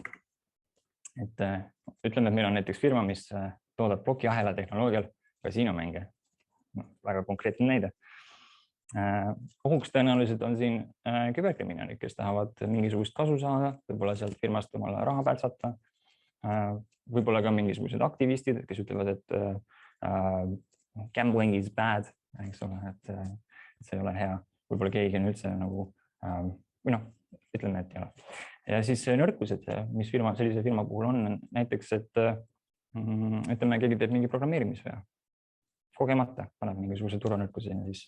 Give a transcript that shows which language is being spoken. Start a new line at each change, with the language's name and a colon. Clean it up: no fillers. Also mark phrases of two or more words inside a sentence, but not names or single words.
Estonian: Ütleme, et meil on näiteks firma, mis toodab plokiahela tehnoloogial kasiinomänge. Väga konkreetne näide. Ohuks tõenäoliselt on siin küberkriminaalid, kes tahavad mingisugust kasu saada, võib-olla sealt firmast omale raha pärtsata. Võib-olla ka mingisugused aktivistid, kes ütlevad, et
English: gambling is bad,
Estonian: eks ole, et see ei ole hea. Võib-olla keegi on üldse nagu, või ütleme, et ei ole. Ja siis nõrkused, mis sellise firma puhul on näiteks, et ütleme, keegi teeb mingi programmeerimisvea. Kogemata paneb mingisuguse turvanõrkuse sisse.